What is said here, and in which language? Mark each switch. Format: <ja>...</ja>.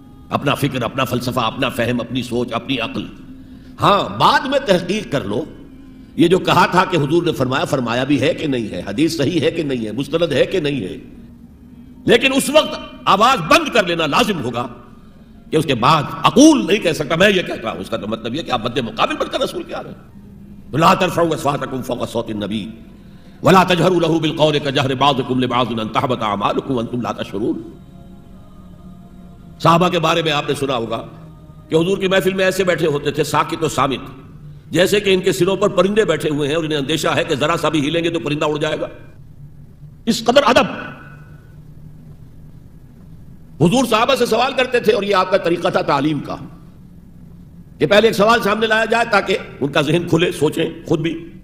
<ur>اپنا فکر، اپنا فلسفہ، اپنا فہم، اپنی سوچ، اپنی عقل. ہاں بعد میں تحقیق کر لو، یہ جو کہا تھا کہ حضور نے فرمایا بھی ہے کہ نہیں ہے، حدیث صحیح ہے کہ نہیں ہے، مستند ہے کہ نہیں ہے. لیکن اس وقت آواز بند کر لینا لازم ہوگا کہ اس کے بعد اقول نہیں کہہ سکتا، میں یہ کہتا ہوں. اس کا تو مطلب یہ کہ آپ مد مقابل بن کر رسول کے آ رہے ہیں.</ur> <ar>لا ترفعوا اصواتکم فوق صوت النبی ولا تجہروا له بالقول کجہر بعضکم لبعض ان تحبط اعمالکم وانتم لا تشعرون.</ar> <ur>صحابہ کے بارے میں آپ نے سنا ہوگا کہ حضور کی محفل میں ایسے بیٹھے ہوتے تھے ساکت و صامت، جیسے کہ ان کے سروں پر پرندے بیٹھے ہوئے ہیں اور انہیں اندیشہ ہے کہ ذرا سا بھی ہلیں گے تو پرندہ اڑ جائے گا. اس قدر ادب. حضور صحابہ سے سوال کرتے تھے اور یہ آپ کا طریقہ تھا تعلیم کا کہ پہلے ایک سوال سامنے لایا جائے تاکہ ان کا ذہن کھلے، سوچیں خود بھی.</ur>